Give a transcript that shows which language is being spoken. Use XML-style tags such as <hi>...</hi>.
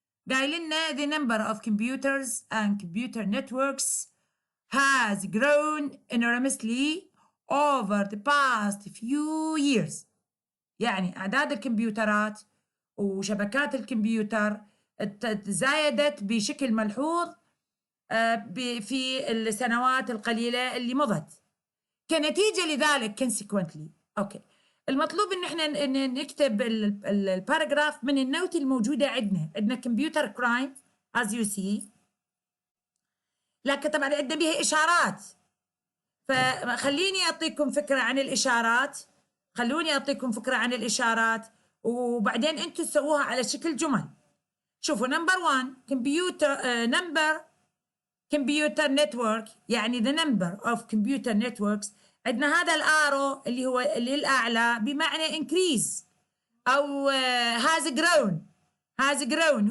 <ar>قايل لنا</ar> <en>the number of computers and computer networks has grown enormously over the past few years.</en> <ar>يعني أعداد الكمبيوترات وشبكات الكمبيوتر تزايدت بشكل ملحوظ في السنوات القليلة اللي مضت. كنتيجة لذلك consequently. أوكي. المطلوب إن إحنا نكتب الباراجراف من النوت الموجودة عندنا كمبيوتر كرايم</ar> <en>as you see.</en> <ar>لكن طبعا عندنا بها إشارات. فخليني أعطيكم فكرة عن الإشارات. خلوني أعطيكم فكرة عن الإشارات وبعدين أنتم تسووها على شكل جمل. شوفوا</ar> <en>number 1 computer number computer network يعني the number of computer networks.</en> <ar>عندنا هذا الارو اللي هو للأعلى بمعنى increase أو</ar> <en>has grown.</en>